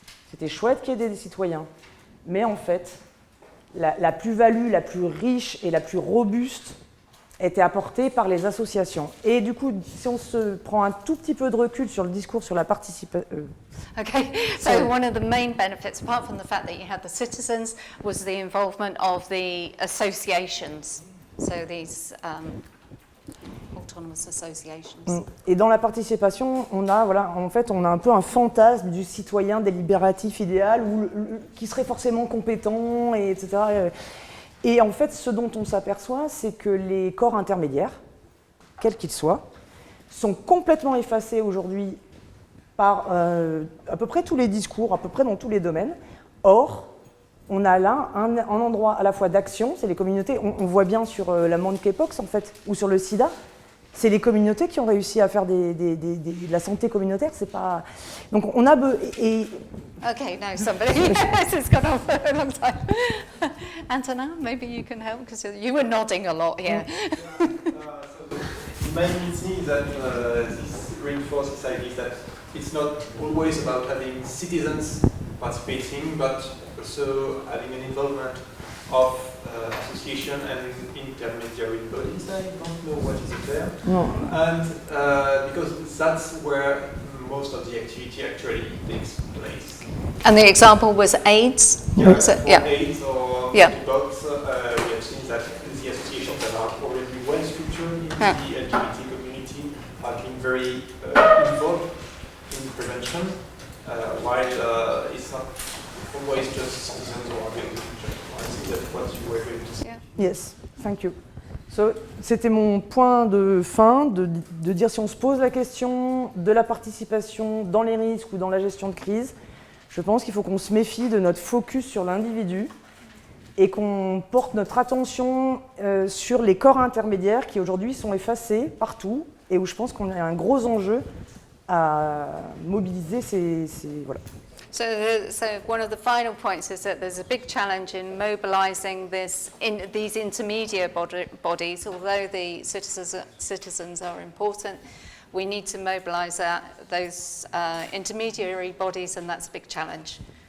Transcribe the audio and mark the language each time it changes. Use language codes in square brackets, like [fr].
[fr] C'était chouette qu'il y ait des citoyens, mais en fait, la plus-value la plus riche et la plus robuste était apportée par les associations. Et du coup, si on se prend un tout petit peu de recul sur le discours sur la participation... [en] Okay, so one of the main benefits, apart from the fact that you had the citizens, was the involvement of the associations. So these autonomous associations. [fr] Et dans la participation, on a un peu un fantasme du citoyen délibératif idéal qui serait forcément compétent, etc. Et en fait, ce dont on s'aperçoit, c'est que les corps intermédiaires, quels qu'ils soient, sont complètement effacés aujourd'hui par à peu près tous les discours, à peu près dans tous les domaines. Or, on a là un endroit à la fois d'action, c'est les communautés, on voit bien sur la monkeypox en fait, ou sur le sida, c'est les communautés qui ont réussi à faire de la santé communautaire, c'est pas... Donc on a... [en] Okay, now somebody, this has gone on for a long time. Antonin, maybe you can help, because you were nodding a lot here. So the main thing is that this reinforces ideas that it's not always about having citizens participating, but also having an involvement of association and intermediary bodies. I don't know what is the term. No. And because that's where most of the activity actually takes place. And the example was AIDS? Yeah, Was it? for Yeah. AIDS or Yeah. monkeypox, we have seen that the associations that are already well structured in Yeah. the LGBT community are being very involved in prevention, while it's not always just citizens who are doing the future. I think that's what you were going to say. Yes, thank you. [fr] So, c'était mon point de fin, de dire si on se pose la question de la participation dans les risques ou dans la gestion de crise, je pense qu'il faut qu'on se méfie de notre focus sur l'individu et qu'on porte notre attention sur les corps intermédiaires qui aujourd'hui sont effacés partout et où je pense qu'on a un gros enjeu à mobiliser voilà. [en] So one of the final points is that there's a big challenge in mobilising these intermediate bodies. Although the citizens are important, we need to mobilise those intermediary bodies, and that's a big challenge.